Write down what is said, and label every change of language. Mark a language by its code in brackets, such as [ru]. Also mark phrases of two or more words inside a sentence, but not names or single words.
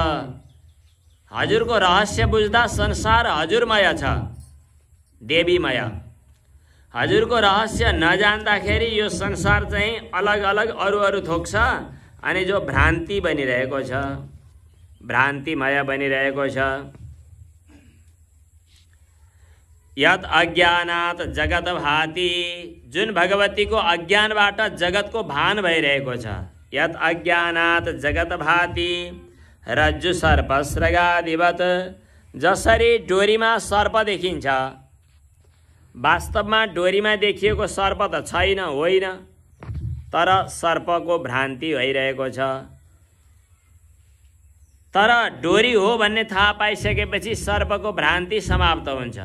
[ne] हजुरको रहस्य बुझ्दा संसार हजुरमय छ, देवीमय। हजुरको रहस्य नजान्दाखेरि यो संसार चाहिँ अलग अलग अरू थोक छ अनि जो भ्रान्ति बनिरहेको छ, भ्रान्तिमय बनिरहेको छ। [sa] यत अज्ञानात् जगत भाति, [ne] जुन भगवतीको अज्ञानबाट जगतको भान भइरहेको छ। [sa] यत अज्ञानात् जगत भाति रज्जु सर्प श्रगादिवत, [ne] जसरी डोरीमा सर्प देखिन्छ, वास्तवमा डोरीमा देखिएको सर्प त छैन, होइन, तर सर्पको भ्रान्ति भइरहेको छ। तर डोरी हो भन्ने थाहा पाइसकेपछि सर्पको भ्रान्ति समाप्त हुन्छ।